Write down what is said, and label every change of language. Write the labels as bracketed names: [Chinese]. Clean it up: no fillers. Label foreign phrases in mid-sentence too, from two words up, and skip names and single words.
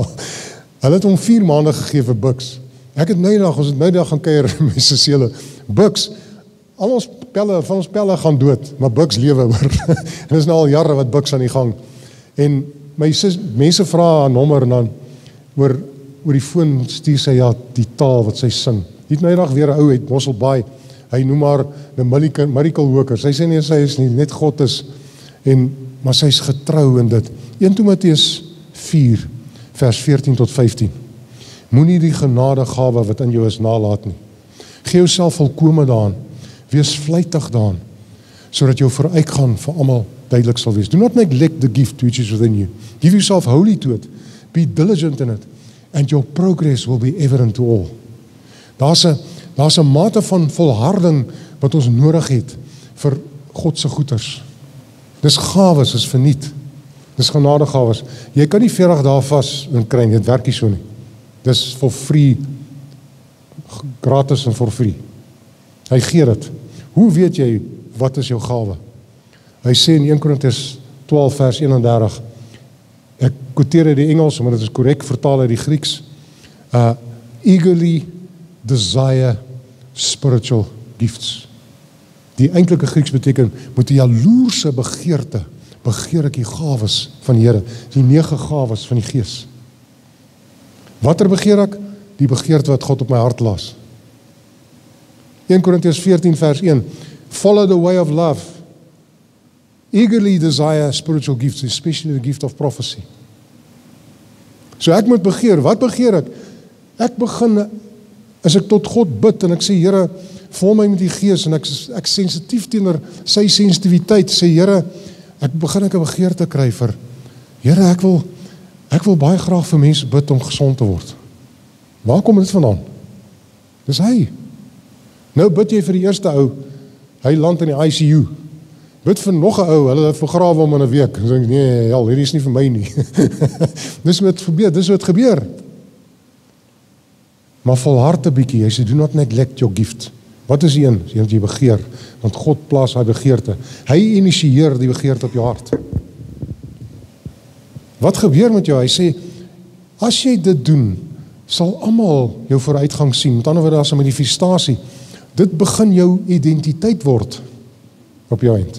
[Afrikaans] Hulle het hom 4 maande gegee vir Bucks. Ons het nou dag gaan kuier met my sussie, Bucks, al ons pelle gaan dood, maar Bucks lewe hoor. En dit is nou al jare wat Bucks aan die gang. En my mense vra haar nommer en dan oor die foon stuur sy die taal wat sy sing. Die het nou dag weer 'n ou uit Mosselbaai. Hy noem haar [English] the miracle worker. [Afrikaans] Sy sê nie sy is nie, net God is. Maar sy is getrou in dit. 1 Timoteus 4 vers 14 tot 15. Moenie die genadegawe wat in jou is nalaat nie. Gee jouself volkome daaraan. Wees vlytig daaraan, sodat jou vooruitgaan vir almal duidelik sal wees. [English] Do not neglect the gift which is within you. Give yourself wholly to it. Be diligent in it. And your progress will be evident to all. [Afrikaans] Daar's 'n mate van volharding wat ons nodig het vir God se goeders. Dis gawes, is verniet. Dis genadegawes. Jy kan nie 40 dae vas en kry, dit werk nie so nie. Dis [English] for free, [Afrikaans] gratis en [English] for free. [Afrikaans] Hy gee dit. Hoe weet jy wat is jou gawe? Hy sê in 1 Korintiërs 12 vers 31, ek quoteer uit die Engels, maar dit is korrek vertaal uit die Grieks, [English] eagerly desire spiritual gifts. [Afrikaans] Die eintlike Grieks beteken, met 'n jaloerse begeerte, begeer ek die gawes van die Here, die 9 gawes van die Gees. Watter begeer ek? Die begeerte wat God op my hart laat. 1 Korintiërs 14 vers 1, [English] follow the way of love. Eagerly desire spiritual gifts, especially the gift of prophecy. [Afrikaans] So ek moet begeer, wat begeer ek? Ek begin, as ek tot God bid en ek sê, Here, vul my met die Gees en ek sensitief teenoor sy sensitiwiteit, sê Here, ek begin 'n begeerte kry vir, Here, ek wil baie graag vir mense bid om gesond te word. Waar kom dit vandaan? Dis hy. Nou bid jy vir die eerste ou, hy land in die ICU. Bid vir nog 'n ou, hulle het vergrawe hom in 'n week. Dan sê ek, nee, hierdie is nie vir my nie. Dis wat gebeur. Maar volhard 'n bietjie, hy sê, [English] do not neglect your gift. [Afrikaans] Wat is die een? Jy begeer, want God plaas hy begeerte. Hy initieer die begeerte op jou hart. Wat gebeur met jou? Hy sê, as jy dit doen, sal almal jou vooruitgang sien. Met ander woorde, daar's 'n manifestasie. Dit begin jou identiteit word op jou eind.